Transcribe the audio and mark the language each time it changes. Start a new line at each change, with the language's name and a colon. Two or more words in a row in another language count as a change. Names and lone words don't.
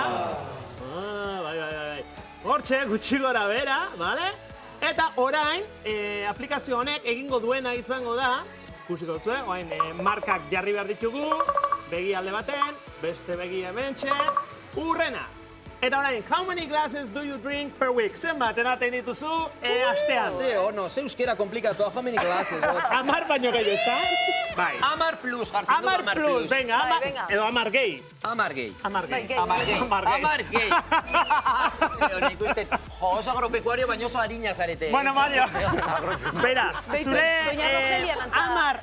Basque: Bai. Hortxe, gutxi gora bera, bale? Eta orain, aplikazio honek egingo duena izango da, ikusiko dut, orain markak jarri behar ditugu, begi alde baten, beste begi hementxe, urrena. Eta orain,
English: how many glasses do you drink per week?
Basque: Zenbat, enaten dituzu, astean. Ze euskera komplikatu,
English: how many glasses?
Basque: 10 baino gehi, ezta? Bai. 10 plus, jartzen du 10 plus. Venga, edo 10 gehi. 10 gehi. 10 gehi. Nik uste, oso agropecuario baino oso harina zarete. Bueno, Mario, bera, zure Doña Rogelia nantzada.